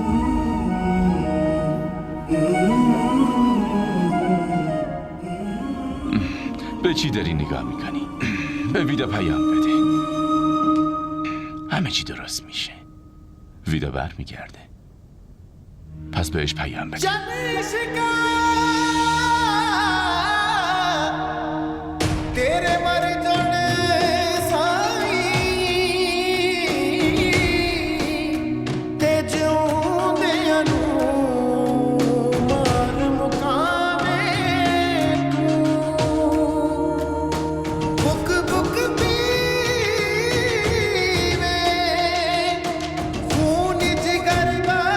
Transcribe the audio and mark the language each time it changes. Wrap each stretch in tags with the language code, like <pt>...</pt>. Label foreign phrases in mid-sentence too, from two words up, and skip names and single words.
<fa>به چی داری نگاه میکنی؟ به ویدا پیام بده. همه چی درست میشه. ویدا بر میگرده. پس بهش پیام بده.</fa> <pa>ਤੇਰੇ ਮਰ ਜਾਣੇ ਸਾਈਂ ਤੇ ਜਿਉਂਦੇ ਨੂੰ ਮਾਰ ਮੁਕਾਵੇ ਤੂੰ ਬੁੱਕ ਬੁੱਕ ਪੀਵੇ ਖ਼ੂਨ ਜਿਗਰ ਦਾ</pa>